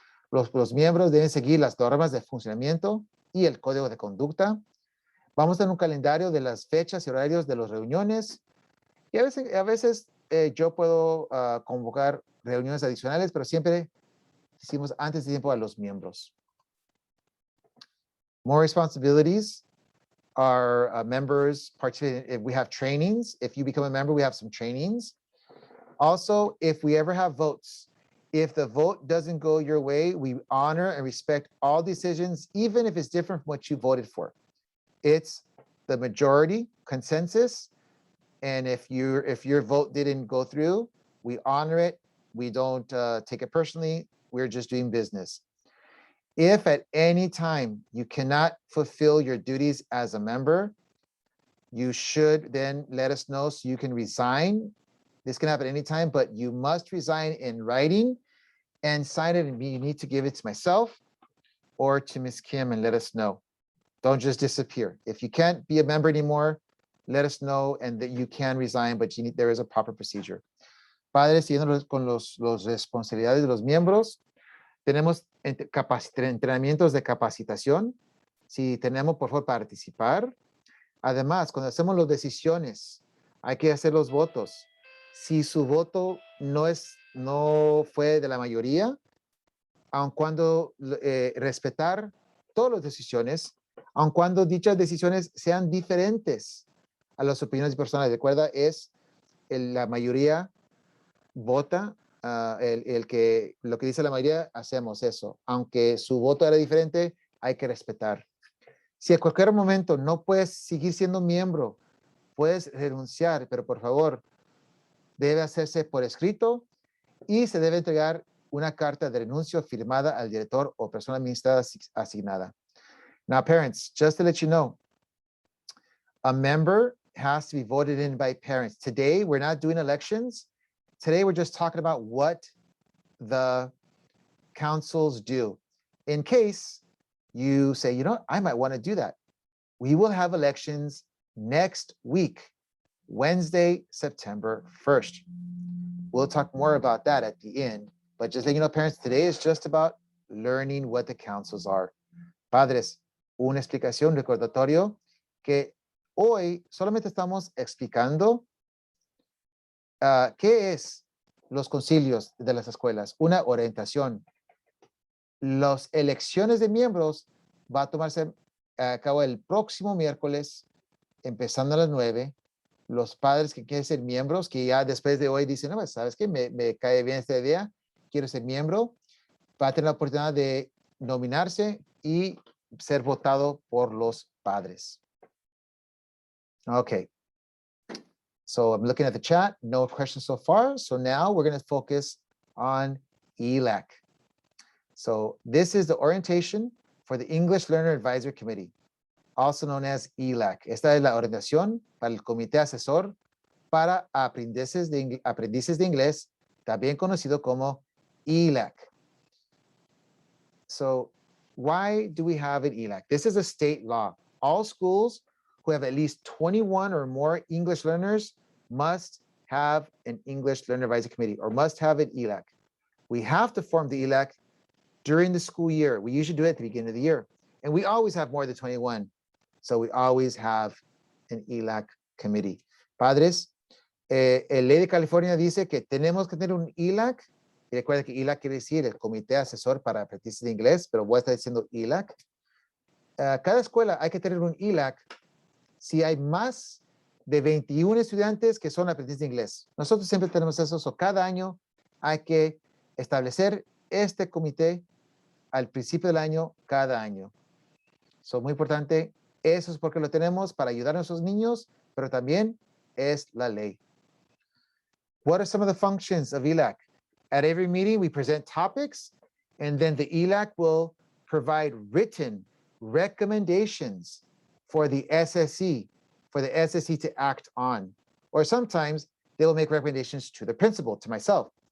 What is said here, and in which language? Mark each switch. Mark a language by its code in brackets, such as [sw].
[es] Los miembros deben seguir las normas de funcionamiento y el código de conducta. Vamos a tener un calendario de las fechas y horarios de las reuniones. Y a veces yo puedo convocar reuniones adicionales, pero siempre hicimos antes de tiempo a los miembros. [en] More responsibilities. Our members participate. If we have trainings, if you become a member, we have some trainings. Also, if we ever have votes, if the vote doesn't go your way, we honor and respect all decisions, even if it's different from what you voted for. It's the majority consensus. And if your vote didn't go through, we honor it. We don't take it personally. We're just doing business. If at any time you cannot fulfill your duties as a member, you should then let us know so you can resign. This can happen anytime, but you must resign in writing and sign it, and you need to give it to myself or to Ms. Kim and let us know. Don't just disappear. If you can't be a member anymore, let us know and that you can resign, but there is a proper procedure. [es] Padres, siguiendo con los responsabilidades de los miembros, tenemos entrenamientos de capacitación. Si tenemos, por favor, participar. Además, cuando hacemos las decisiones, hay que hacer los votos. Si su voto no fue de la mayoría, aun cuando respetar todas las decisiones, aun cuando dichas decisiones sean diferentes a las opiniones personales. Recuerda, es la mayoría vota, lo que dice la mayoría, hacemos eso. Aunque su voto era diferente, hay que respetar. Si a cualquier momento no puedes seguir siendo miembro, puedes renunciar, pero por favor, debe hacerse por escrito y se debe entregar una carta de renuncio firmada al director o persona administrada asignada. [en] Now, parents, just to let you know, a member has to be voted in by parents. Today, we're not doing elections. Today, we're just talking about what the councils do. In case you say, you know, I might want to do that. We will have elections next week, Wednesday, September 1st. We'll talk more about that at the end, but just letting you know, parents, today is just about learning what the councils are. [es] Padres, una explicación, recordatorio, que hoy solamente estamos explicando qué es los concilios de las escuelas, una orientación. Las elecciones de miembros va a tomarse a cabo el próximo miércoles, empezando a las 9. Los padres que quieren ser miembros, que ya después de hoy dicen, no, ¿sabes qué? Me cae bien esta idea, quiero ser miembro, va a tener la oportunidad de nominarse y ser votado por los padres. Okay. [en] So I'm looking at the chat, no questions so far. So now we're going to focus on ELAC. So this is the orientation for the English Learner Advisory Committee, also known as ELAC. [es] Esta es la orientación para el Comité Asesor para aprendices de inglés, también conocido como ELAC. [en] So why do we have an ELAC? This is a state law. All schools who have at least 21 or more English learners must have an English Learner Advisory Committee or must have an ELAC. We have to form the ELAC during the school year. We usually do it at the beginning of the year. And we always have more than 21. So we always have an ELAC committee. [es] Padres, el ley de California dice que tenemos que tener un ELAC. Y recuerda que ELAC quiere decir el Comité Asesor para Aprendices de Inglés, pero voy a estar diciendo ELAC. Cada escuela hay que tener un ELAC si hay más de 21 estudiantes que son aprendices de inglés. Nosotros siempre tenemos eso. So cada año hay que establecer este comité al principio del año, cada año. So, muy importante, eso es porque lo tenemos para ayudar a nuestros niños, pero también es la ley. [en] What are some of the functions of ELAC? At every meeting, we present topics, and then the ELAC will provide written recommendations for the SSC, to act on. Or sometimes they will make recommendations to the principal, to myself.